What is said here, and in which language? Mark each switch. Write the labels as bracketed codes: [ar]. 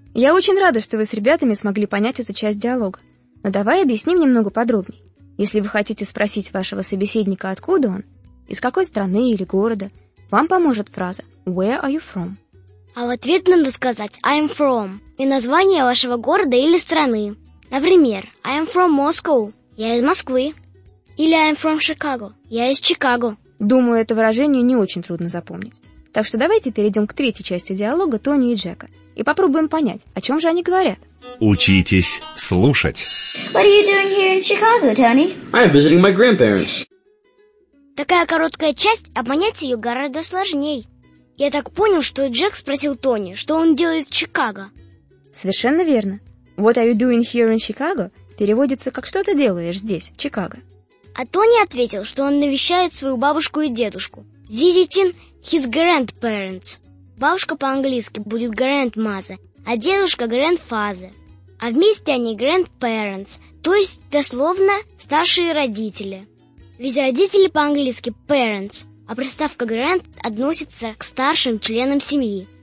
[ru] Я очень рада, что вы с ребятами смогли понять эту часть диалога. Но давай объясним немного подробнее. Если вы хотите спросить вашего собеседника, откуда он, из какой страны или города, вам поможет фраза [en] «Where are you from?». [ru] А в ответ надо сказать [en] «I am from» [ru] и название вашего города или страны. Например, [en] I am from Moscow. [ru] Я из Москвы. Или [en] I am from Chicago. [ru] Я из Чикаго. Думаю, это выражение не очень трудно запомнить. Так что давайте перейдем к третьей части диалога Тони и Джека и попробуем понять, о чем же они говорят. Учитесь слушать. [en] What are you doing here in Chicago, Tony? I am visiting my grandparents. [ru] Такая короткая часть, а понять ее гораздо сложнее. Я так понял, что Джек спросил Тони, что он делает в Чикаго. Совершенно верно. [en] What are you doing here in Chicago? [ru] Переводится как «Что ты делаешь здесь, в Чикаго?». А Тони ответил, что он навещает свою бабушку и дедушку. [en] Visiting his grandparents. [ru] Бабушка по-английски будет grandmother, а дедушка grandfather. А вместе они grandparents, то есть дословно старшие родители. Ведь родители по-английски parents, а приставка grand относится к старшим членам семьи.